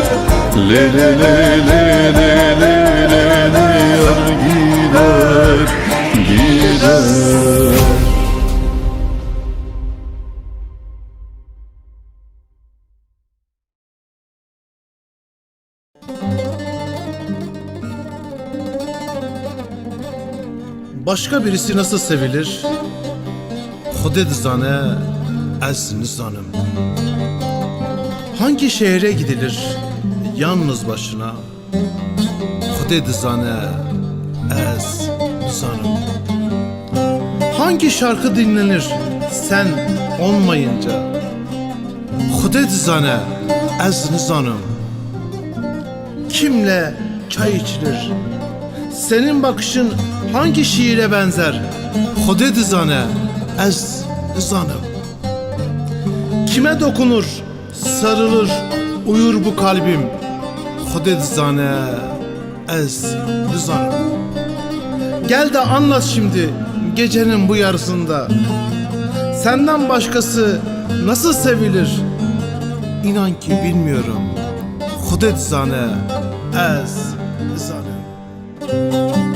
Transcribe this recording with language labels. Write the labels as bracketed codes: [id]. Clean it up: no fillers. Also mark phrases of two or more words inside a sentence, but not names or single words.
[tr] Le le le le le le le le yar gider, gider. Başka birisi nasıl sevilir? [ku] Xuded zane, ez nizanım. [tr] Hangi şehre gidilir yalnız başına? [ku] Xuded zane, ez nizanım. [tr] Hangi şarkı dinlenir sen olmayınca? [ku] Xuded zane, ez nizanım. [tr] Kimle çay içilir? Senin bakışın hangi şiire benzer? [ku] Xuded zane, ez nizanım. [tr] Kime dokunur, sarılır, uyur bu kalbim? [ku] Xuded zane, ez nizanım. [tr] Gel de anlat şimdi gecenin bu yarısında. Senden başkası nasıl sevilir? İnan ki bilmiyorum. [ku] Xuded zane, ez nizanım.